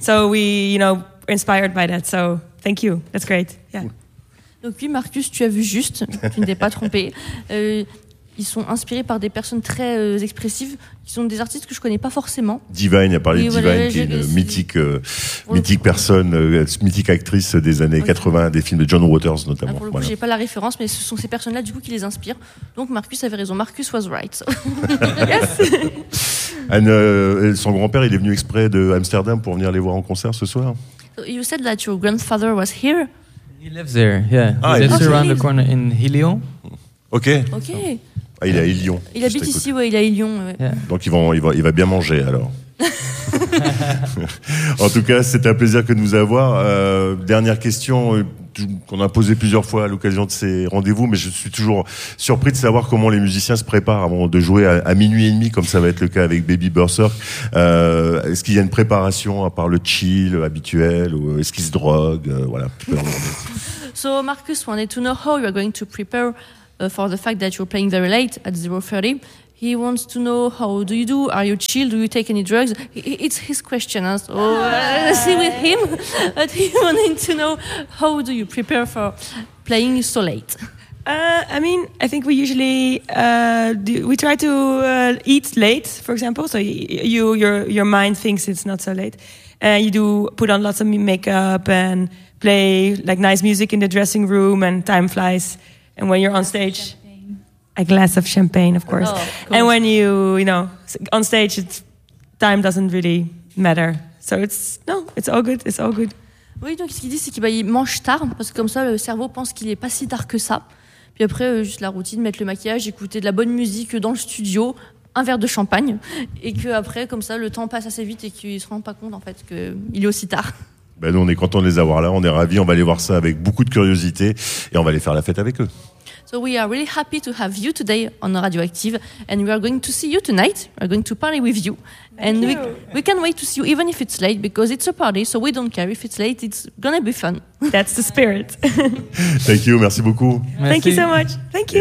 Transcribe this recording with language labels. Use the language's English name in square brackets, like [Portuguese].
[English] So we, you know, are inspired by that. So thank you. That's great. Yeah. [French] Donc oui, Marcus, tu as vu juste, tu ne t'es pas trompé. Ils sont inspirés par des personnes très expressives, qui sont des artistes que je connais pas forcément. Divine, il a parlé de Divine, voilà, qui est une mythique actrice des années 80, des films de John Waters notamment. Ah, pour le coup, j'ai pas la référence, mais ce sont ces personnes-là du coup qui les inspirent. Donc Marcus avait raison, [English] Marcus was right. [French] Et son grand-père, il est venu exprès de Amsterdam pour venir les voir en concert ce soir. [English] You said that your grandfather was here. He lives there, yeah. He lives around the corner in Helion. Okay. Okay. [French] Ah, il est à Lyon. Il habite ici, ouais, il est à Lyon. Ouais. Yeah. Donc il va bien manger alors. En tout cas, c'est un plaisir que de vous avoir. Dernière question qu'on a posée plusieurs fois à l'occasion de ces rendez-vous, mais je suis toujours surpris de savoir comment les musiciens se préparent avant de jouer à minuit et demi, comme ça va être le cas avec Baby Berserk. Est-ce qu'il y a une préparation à part le chill habituel, ou est-ce qu'ils se droguent, voilà, tu peux demander. [English] So Marcus wanted to know how you are going to prepare for the fact that you're playing very late at 0:30, he wants to know, how do you do? Are you chill? Do you take any drugs? It's his question. So see with him, but he wanted to know, how do you prepare for playing so late? I mean, I think we usually we try to eat late, for example. So your mind thinks it's not so late, and you do put on lots of makeup and play like nice music in the dressing room, and time flies. And when you're on stage, a glass of champagne, of course. Oh, cool. And when you know, on stage, time doesn't really matter. So it's all good. It's all good. [French] Oui, donc ce qu'il dit, c'est qu'il mange tard, parce que comme ça, le cerveau pense qu'il n'est pas si tard que ça. Puis après, juste la routine, mettre le maquillage, écouter de la bonne musique dans le studio, un verre de champagne et qu'après, comme ça, le temps passe assez vite et qu'ils ne se rendent pas compte en fait, qu'il est aussi tard. Ben nous, on est contents de les avoir là. On est ravis. On va aller voir ça avec beaucoup de curiosité et on va aller faire la fête avec eux. [English] So we are really happy to have you today on Radioactive, and we are going to see you tonight. We're going to party with you. Thank you. We can't wait to see you even if it's late, because it's a party, so we don't care if it's late. It's gonna be fun. That's the spirit. Thank you. [French] Merci beaucoup. Merci. [English] Thank you so much. Thank you.